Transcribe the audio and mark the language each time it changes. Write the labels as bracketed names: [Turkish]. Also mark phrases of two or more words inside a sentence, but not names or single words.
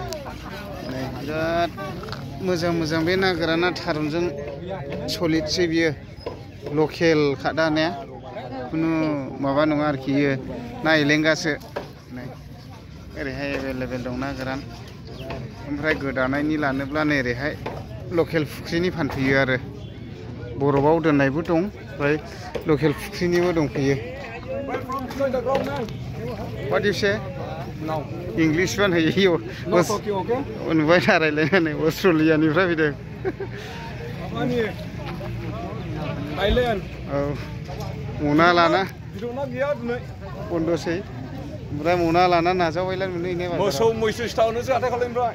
[Bodo] नै बिराद मोजां मोजां बे ना गोराना थारुनजों सलिडसै बियो लकेल खादानाया खुनु माबा नङा आरोखि इयो ना एलेंगासो नै ओरैहाय एभेलेबेल दं ना गोरान ओमफ्राय गोदानायनि लानोब्ला नै ओरैहाय लकेल फुख्रिनि फानफैयो आरो बरफआव दोननायबो दं ओमफ्राय लकेल फुख्रिनिबो दंफैयो [English] What do you say? No. English one [Bodo] होयो [English] No talking, okay? [Bodo] नुबाय था रायलायनानै अस्ट्रेलियानिफ्राय फैदों Thailand. औ मना लाना बिदना गैया दिनै बन्दसै ओमफ्राय मना लाना नाजावबायलाय मोनहैनाय मोसौ मैसो सिथावनोसो हाथाय खालामबाय